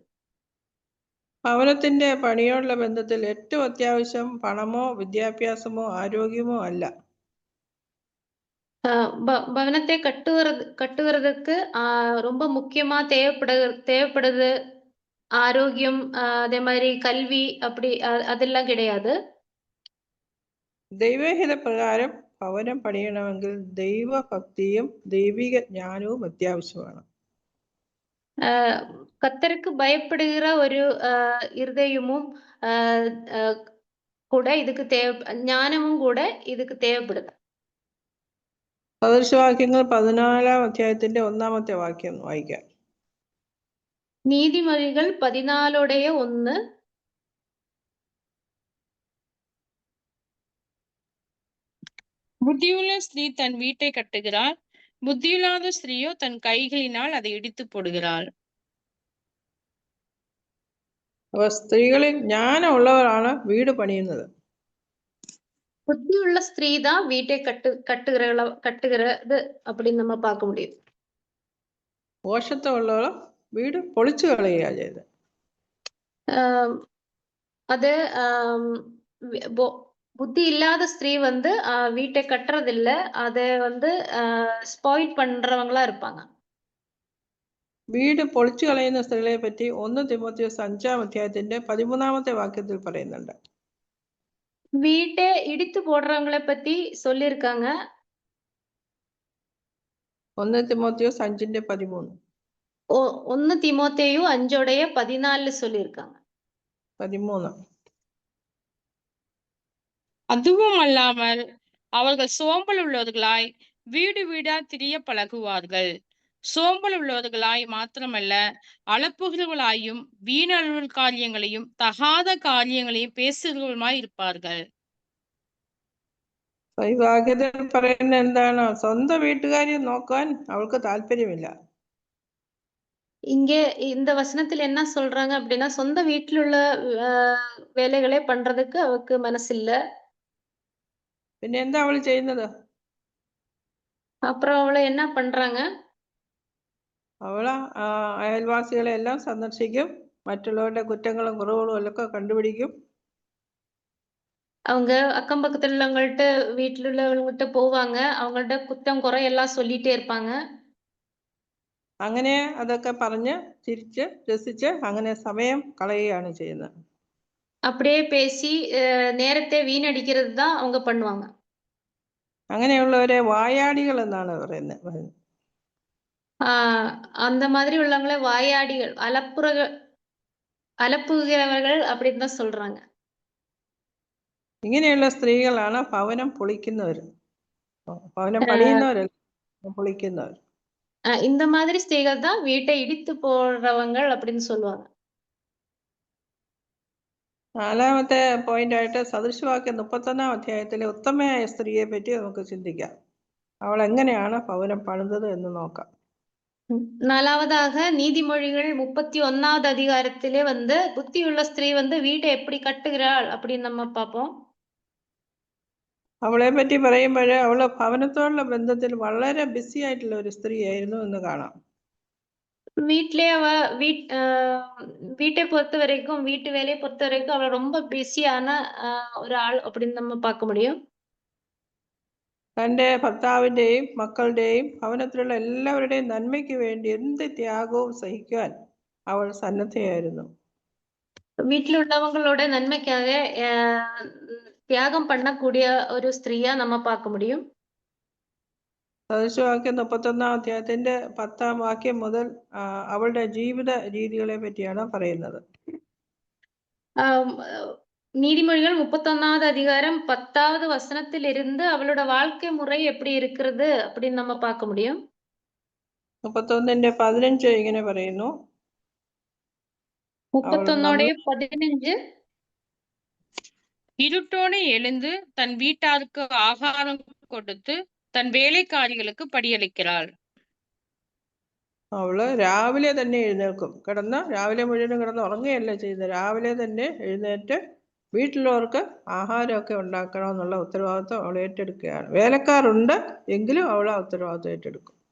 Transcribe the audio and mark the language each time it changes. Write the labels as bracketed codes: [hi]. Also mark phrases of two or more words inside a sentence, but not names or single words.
[ml] ഭവനത്തിന്റെ പണിയോടുള്ള ബന്ധത്തിൽ ഏറ്റവും അത്യാവശ്യം പണമോ വിദ്യാഭ്യാസമോ ആരോഗ്യമോ അല്ല. [ta] பவனத்தை கட்டுவதற்கு ரொம்ப முக்கியமா தேவைப்படுது ஆரோக்கியம், அதே மாதிரி கல்வி, அப்படி அதெல்லாம் கிடையாது. [ml] ദൈവഹിത പ്രകാരം ഭവനം പണിയണമെങ്കിൽ ദൈവഭക്തിയും ദൈവിക ജ്ഞാനവും അത്യാവശ്യമാണ്. [ta] கர்த்தருக்கு பயப்படுகிற ஒரு இருதயமும் கூட இதுக்கு ஞானமும் கூட இதுக்கு தேவைப்படுது. [ml] സദൃശവാക്യങ്ങൾ 14-ാം അധ്യായത്തിന്റെ 1-ാമത്തെ വാക്യം വായിക്കാം. [ta] நீதிமொழிகள் 14:1. புத்தியுள்ள ஸ்திரீ தன் வீட்டை கட்டுகிறாள், புத்தியில்லாத ஸ்திரீயோ தன் கைகளினால் அதை இடித்து போடுகிறாள். [ml] അപ്പൊ സ്ത്രീകളിൽ ജ്ഞാനമുള്ളവരാണ് വീട് പണിയുന്നത്. [ta] புத்தியுள்ள ஸ்திரீ தான் வீட்டை கட்டுகிறது அப்படின்னு நம்ம பார்க்க முடியும். [ml] പോഷത്വമുള്ളവർ വീട് പൊളിച്ചു കളയുക ചെയ്ത്. [ta] ஆஹ் அது புத்தி இல்லாத ஸ்திரீ வந்து வீட்டை கட்டுறது இல்ல, அதை வந்து ஸ்பாயில் பண்றவங்களா இருப்பாங்க. [ml] വീട് പൊളിച്ചു കളയുന്ന സ്ത്രീകളെ പറ്റി 1 തിമോത്തിയോസ് 5-ാം അധ്യായത്തിന്റെ 13-ാമത്തെ വാക്യത്തിൽ പറയുന്നുണ്ട്. [ta] வீட்டை இடித்து போடுறவங்களை பத்தி சொல்லியிருக்காங்க. [ml] 1 തിമോത്തിയോസ് 5:13. [ta] 1 தீமோத்தேயு 5:14 சொல்லியிருக்காங்க. 13. அதுவும் அல்லாமல் அவர்கள் சோம்பல் உள்ளவர்களாய் வீடு வீடா திரிய பழகுவார்கள். சோம்பல் உள்ளவர்களாய் மாத்திரமல்ல, அளப்புகிறவர்களாயும் வீண் காரியங்களையும் தகாத காரியங்களையும் பேசுகிறவர்களுமாய் இருப்பார்கள். [ml] ഈ വാക്യത്തിൽ പറയുന്ന എന്താണ്? സ്വന്തം വീട്ടുകാരെ നോക്കാൻ അവൾക്ക് താല്പര്യമില്ല. [ta] இங்க இந்த வசனத்துல என்ன சொல்றாங்க அப்படின்னா, சொந்த வீட்டில் உள்ள வேலைகளே பண்றதுக்கு அவருக்கு மனசில்ல. [ml] പിന്നെ എന്താ അവൾ ചെയ്യുന്നത്? [ta] அப்புறம் அவளை என்ன பண்றாங்க? [ml] അവള് അയൽവാസികളെ എല്ലാം സന്ദർശിക്കും, മറ്റുള്ളവരുടെ കുറ്റങ്ങളും കുറവുകളും ഒക്കെ കണ്ടുപിടിക്കും. [ta] அவங்க அக்கம் பக்கத்துல உள்ளவங்கள்ட்ட வீட்டுல உள்ளவங்கள்ட்ட போவாங்க, அவங்கள்ட்ட குத்தம் குறை எல்லாம் சொல்லிட்டே இருப்பாங்க. [ml] അങ്ങനെ അതൊക്കെ പറഞ്ഞ് ചിരിച്ച് രസിച്ച് അങ്ങനെ സമയം കളയുകയാണ് ചെയ്യുന്നത്. [ta] அப்படியே பேசி நேரத்தை வீணடிக்கிறது தான் அவங்க பண்ணுவாங்க. [ml] അങ്ങനെയുള്ളവരെ വായാടികൾ എന്നാണ് പറയുന്നത്. [ta] அந்த மாதிரி உள்ளவங்கள வாயாடிகள், அலப்புகிறவர்கள் அப்படின்னு தான் சொல்றாங்க. [ml] ഇങ്ങനെയുള്ള സ്ത്രീകളാണ് ഭവനം പൊളിക്കുന്നവർ. ഭവനം പണിയുന്നവരല്ല, പൊളിക്കുന്നവർ. [ta] இந்த மாதிரி ஸ்திரீகள் தான் வீட்டை இடித்து போடுறவங்க அப்படின்னு சொல்லுவாங்க. [ml] 4-ാമത്തെ പോയിന്റ് ആയിട്ട് സദൃശവാക്യം 31-ാം അധ്യായത്തിലെ ഉത്തമയായ സ്ത്രീയെ പറ്റി നമുക്ക് ചിന്തിക്കാം. അവൾ എങ്ങനെയാണ് ഭവനം പണിതത് എന്ന് നോക്കാം. [ta] 4வதாக நீதிமொழிகள் 31வது அதிகாரத்திலே வந்து புத்தியுள்ள ஸ்திரீ வந்து வீட்டை எப்படி கட்டுகிறாள் அப்படின்னு நம்ம பார்ப்போம். [ml] അവളെ പറ്റി പറയുമ്പോൾ അവള് ഭവനത്തോടുള്ള ബന്ധത്തിൽ വളരെ ബിസി ആയിട്ടുള്ള ഒരു സ്ത്രീ ആയിരുന്നു എന്ന് കാണാം. [ta] வீட்டிலே அவ வீட்டை பொறுத்த வரைக்கும், வீட்டு வேலையை பொறுத்த வரைக்கும் அவள் ரொம்ப பிஸியான ஒரு ஆள் அப்படின்னு நம்ம பார்க்க முடியும். [ml] തൻ്റെ ഭർത്താവിൻ്റെയും മക്കളുടെയും ഭവനത്തിലുള്ള എല്ലാവരുടെയും നന്മയ്ക്ക് വേണ്ടി എന്ത് ത്യാഗവും സഹിക്കാൻ അവൾ സന്നദ്ധയായിരുന്നു. [ta] வீட்டில் உள்ளவங்களோட நன்மைக்காக தியாகம் பண்ணக்கூடிய ஒரு ஸ்திரீயா நம்ம பார்க்க முடியும். [ml] സദൃശവാക്യം 31-ാം അധ്യായത്തിന്റെ 10-ാം വാക്യം മുതൽ അവളുടെ ജീവിത രീതികളെ പറ്റിയാണ് പറയുന്നത്. [ta] நீதிமொழிகள் 31வது அதிகாரம் 10வது வசனத்திலிருந்து அவளோட வாழ்க்கை முறை எப்படி இருக்கிறது அப்படின்னு நம்ம பார்க்க முடியும். [ml] 31:15 ഇങ്ങനെ പറയുന്നു. 31:15 [ta] இருட்டோடு எழுந்து தன் வீட்டாருக்கு ஆகாரம் கொடுத்து தன் വേലക്കാരികൾക്ക് പടിയളിக்கிறாள். [ml] അവള് രാവിലെ തന്നെ എഴുന്നേൽക്കും. രാവിലെ മുഴുവനും കിടന്ന് ഉറങ്ങുകയല്ല ചെയ്യുന്നത്. രാവിലെ തന്നെ എഴുന്നേറ്റ് വീട്ടിലുള്ളവർക്ക് ആഹാരമൊക്കെ ഉണ്ടാക്കണമെന്നുള്ള ഉത്തരവാദിത്വം അവൾ ഏറ്റെടുക്കുകയാണ്. വേലക്കാരുണ്ട് എങ്കിലും അവൾ ആ ഉത്തരവാദിത്വം ഏറ്റെടുക്കും.